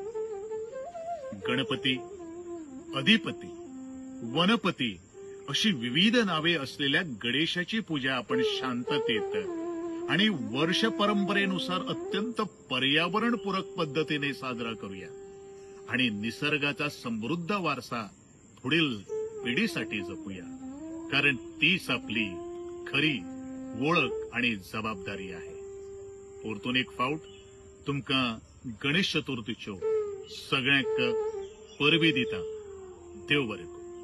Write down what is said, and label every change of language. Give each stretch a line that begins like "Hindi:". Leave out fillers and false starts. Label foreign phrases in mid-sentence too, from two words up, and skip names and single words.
Marathi: गणपती, अधिपती, वनपती अशी विविध नावे असलेल्या गणेशाची पूजा आपण शांततेत आणि वर्ष परंपरेनुसार अत्यंत पर्यावरणपूरक पद्धतीने साजरा करूया आणि निसर्गाचा समृद्ध वारसा पुढील पिढीसाठी जपूया, कारण तीच आपली खरी ओळख आणि जबाबदारी आहे।
Konkani: परतून एक फावट तुमका गणेश चतुर्थीच्यो सगळ्यांक परबी दिता। देव बरें।